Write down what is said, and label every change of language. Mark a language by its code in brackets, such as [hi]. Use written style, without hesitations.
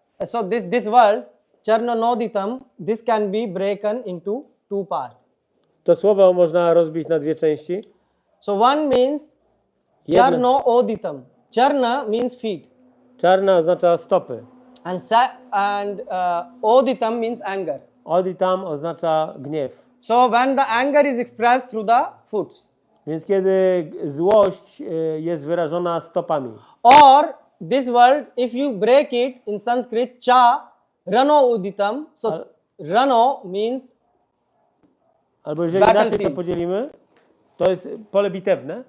[en] So this world charna noditam, this can be broken into two parts. [pl] To słowo można rozbić na dwie części. [en] So one means [pl] Jedna. [en] charno oditam. Charna means feet, [pl] Czarna oznacza stopy. [en] and oditam means anger. [pl] Oditam oznacza gniew. [en] So when the anger is expressed through the foots, [pl] Więc kiedy złość jest wyrażona stopami. [en] or this word, if you break it in Sanskrit, cha rano uditam. So rano means [pl] Albo jeżeli inaczej to [en] Battlefield. [pl] podzielimy, to jest pole bitewne.